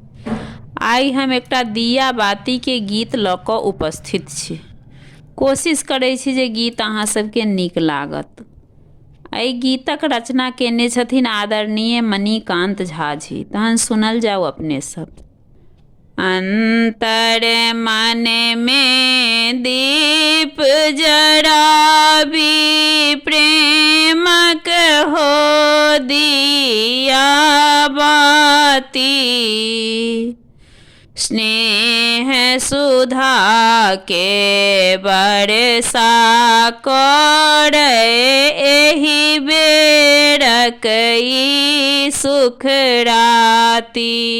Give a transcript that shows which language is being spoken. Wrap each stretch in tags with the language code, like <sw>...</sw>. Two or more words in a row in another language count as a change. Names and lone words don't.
<mai>आइ हम एकटा दिया बाती के गीत लऽ कऽ उपस्थित छी। कोशिश करै छी जे गीत अहाँ सबके नीक लागत। एहि गीतक रचना केने छथिन आदरणीय मणिकांत झा जी। तहन सुनल जाओ अपने सब। अंतर मन में दीप जराबी प्रेमक हो दिया बाती, स्नेह सुधा के बरसा करे एहि बेरक ई सुख राती।</mai>